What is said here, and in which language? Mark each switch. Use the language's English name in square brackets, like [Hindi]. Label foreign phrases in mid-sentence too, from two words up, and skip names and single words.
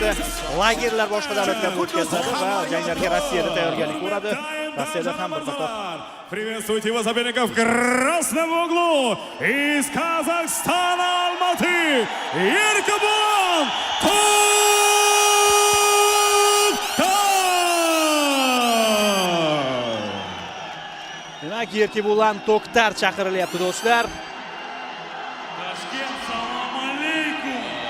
[Uzbek] lagerlar boshqa davlatlarda o'tkaziladi va janglarga Rossiyada tayyorgarlik ko'radi. Rossiyada ham bir qator. [Russian] Приветствуйте его соперников в красном углу из Казахстана, Алматы, Еркебулан [Uzbek] Demak, Yerkebulan To'xtar chaqirilyapti do'stlar. Toshkent, salom alaykum.